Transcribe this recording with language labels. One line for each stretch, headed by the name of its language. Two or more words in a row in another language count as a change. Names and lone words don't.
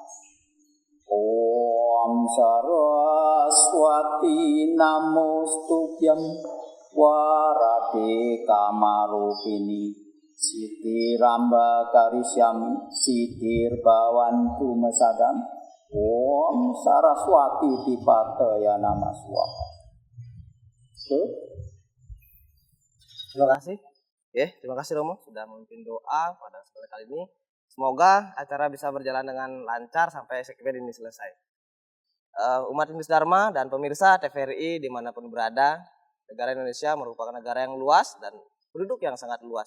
Sanskrit: Om Saraswati Namostubhyam. Warade Kamarupini Siddhi Ramba Karisyami Siddhir Bawantu Mesadam. Om Saraswati Dipataya Nama Swaha.
Indonesian: Terima kasih. Terima kasih Romo sudah memimpin doa pada kesempatan kali ini. Semoga acara bisa berjalan dengan lancar sampai segmen ini selesai. Umat Hindu Dharma dan pemirsa TVRI dimanapun berada, negara Indonesia merupakan negara yang luas dan penduduk yang sangat luas.